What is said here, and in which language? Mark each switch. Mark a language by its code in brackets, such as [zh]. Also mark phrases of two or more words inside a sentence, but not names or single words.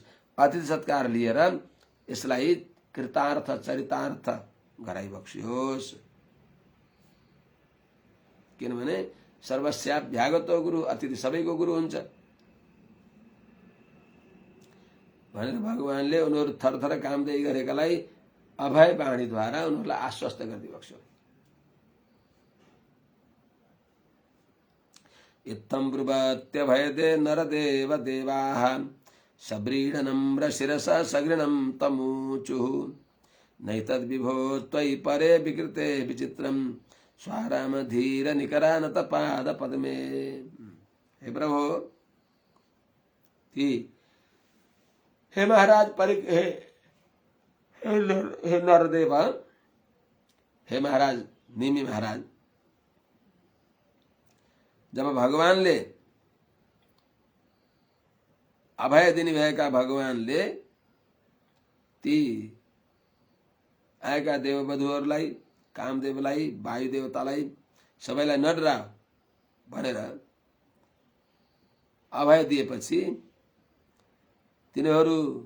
[ne] अतिथि सत्कार लिएर यसलाई कृतार्थ चरितार्थ गराइबक्सियोस्। किनभने [sa] सर्वस्याभ्यागतो गुरु, [ne] अतिथि सबैको गुरु हुन्छ भनेर भगवानले उनीहरू थरथर कामदै गरेकालाई अभय वाणीद्वारा उनीहरूलाई आश्वस्त गरिदिबक्स्यो। [sa] इत्थं ब्रुवत्यभयदे नरदेव देवाः सव्रीडनम्र शिरसा सगृणं तमूचुः नैतद्विभो त्वयि परे विकृते विचित्रं स्वाराम धीर निकरानत पाद पद्मे। [ne] हे प्रभु, हे महाराज हे नरदेव, हे महाराज निमि महाराज, जब भगवानले अभय दिने भएका भगवानले ती आएका देववधुहरूलाई, कामदेवलाई, वायु देवतालाई सबैलाई नडरा भनेर अभय दिएपछि तिनीहरू